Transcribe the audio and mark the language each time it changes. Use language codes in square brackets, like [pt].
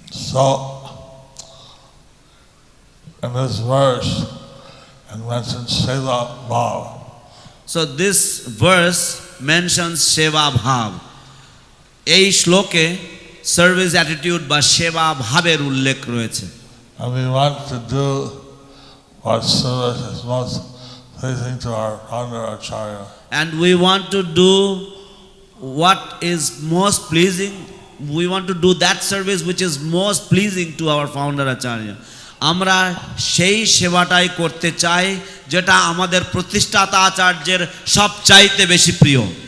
[en] So in this verse it mentions Seva Bhav. So this verse mentions Seva Bhav. [bn] এই শ্লোকে service attitude বা সেবা ভাবের উল্লেখ রয়েছে। [en] And we want to do what service is most pleasing to our founder Acharya. And we want to do what is most pleasing. We want to do that service which is most pleasing to our founder Acharya. [bn] আমরা সেই সেবাটাই করতে চাই যেটা আমাদের প্রতিষ্ঠাতা আচার্যের সবচাইতে বেশি প্রিয়।